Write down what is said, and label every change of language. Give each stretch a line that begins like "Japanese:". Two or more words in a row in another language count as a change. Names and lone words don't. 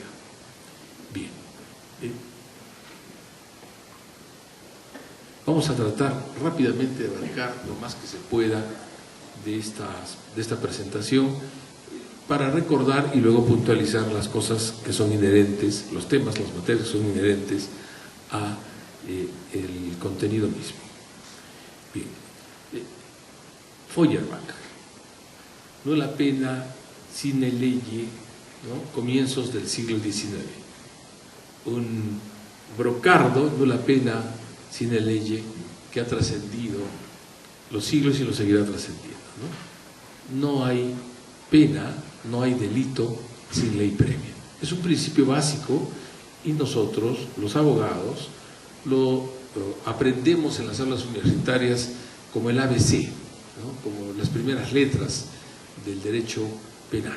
Spanish: Bien, vamos a tratar rápidamente de abarcar lo más que se pueda de esta presentación, para recordar y luego puntualizar las cosas que son inherentes, los temas, las materias que son inherentes a el contenido mismo. Bien. Feuerbach, no la pena
Latin: sine lege,
Spanish: ¿no?, comienzos del siglo XIX. Un Brocardo, no la pena
Latin: sine lege,
Spanish: que ha trascendido los siglos y lo seguirá trascendiendo, ¿no? No hay pena, no hay delito sin ley previa. Es un principio básico, y nosotros, los abogados, lo aprendemos en las aulas universitarias como el ABC, ¿no?, como las primeras letras del derecho penal.